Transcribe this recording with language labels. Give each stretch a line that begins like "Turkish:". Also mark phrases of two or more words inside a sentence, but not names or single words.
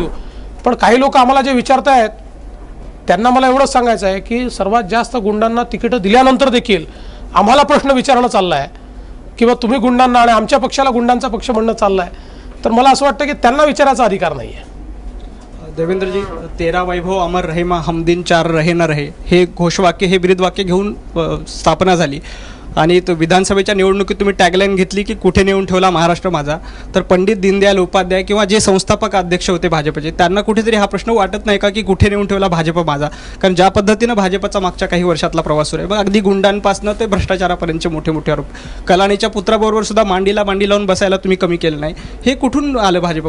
Marathi: पण काही लोक आम्हाला जे विचारतायत त्यांना मला एवढंच सांगायचं आहे की सर्वात जास्त गुंडांना तिकीटं दिल्यानंतर देखील आम्हाला प्रश्न विचारणं चालला आहे किंवा तुम्ही गुंडांना आणि आमच्या पक्षाला गुंडांचा पक्ष म्हणणं चाललं आहे, तर मला असं वाटतं की त्यांना विचारायचा अधिकार नाही आहे.
Hindi: देवेंद्रजी, 13 वैभव अमर रहे मा हम दिन 4 रहे न रहे,
Marathi: हे घोषवाक्य, हे ब्रीदवाक्य घेऊन स्थापना झाली. आणि तो विधानसभेच्या निवडणुकीत तुम्ही टॅगलाईन घेतली की कुठे नेऊन ठेवला महाराष्ट्र माझा. तर पंडित दीनदयाल उपाध्याय किंवा जे संस्थापक अध्यक्ष होते भाजपचे, त्यांना कुठेतरी हा प्रश्न वाटत नाही का की कुठे नेऊन ठेवला भाजप माझा? कारण ज्या पद्धतीनं भाजपचा मागच्या काही वर्षातला प्रवास सुरू आहे, मग अगदी गुंडांपासून ते भ्रष्टाचारापर्यंतचे मोठे मोठे आरोप, कलानीच्या पुत्राबरोबर सुद्धा मांडीला मांडी लावून बसायला तुम्ही कमी केलं नाही, हे कुठून आलं भाजपमध्ये?